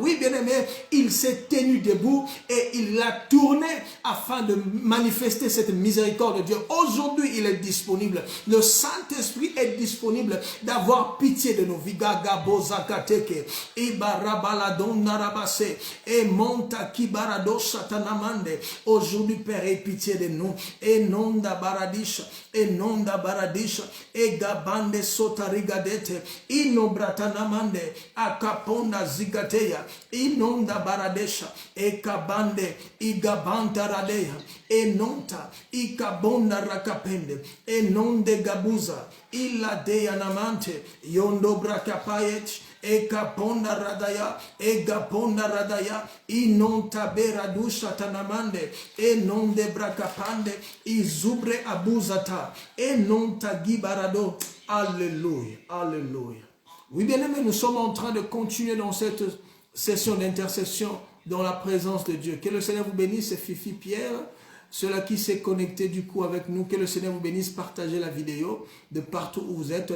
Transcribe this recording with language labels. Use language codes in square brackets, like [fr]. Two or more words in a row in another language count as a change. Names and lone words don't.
[fr] Oui, bien-aimé, il s'est tenu debout et il l'a tourné afin de manifester cette miséricorde de Dieu. Aujourd'hui, il est disponible. Le Saint-Esprit est disponible d'avoir pitié de nos vies. Aujourd'hui, Père, aie pitié de nous. Et non da baradisha, et non da baradisha, et gabande sotarigadete, inobratanamande, akaponda zigateya, inonda baradesha, et kabande, igabanta radeya, et nonta, ikabonda rakapende, et non de gabuza, illa de anamante, yondo brakapayet, e kaponda radaya, e gaponda radaya, inon tabera dusha tanamande, e non de brakapande, izubre abuzata, e non tagibarado. Alléluia, alléluia. Oui, bien aimé, nous sommes en train de continuer dans cette session d'intercession dans la présence de Dieu. Que le Seigneur vous bénisse, c'est Fifi Pierre. Ceux-là qui s'est connecté du coup avec nous, que le Seigneur vous bénisse, partagez la vidéo de partout où vous êtes.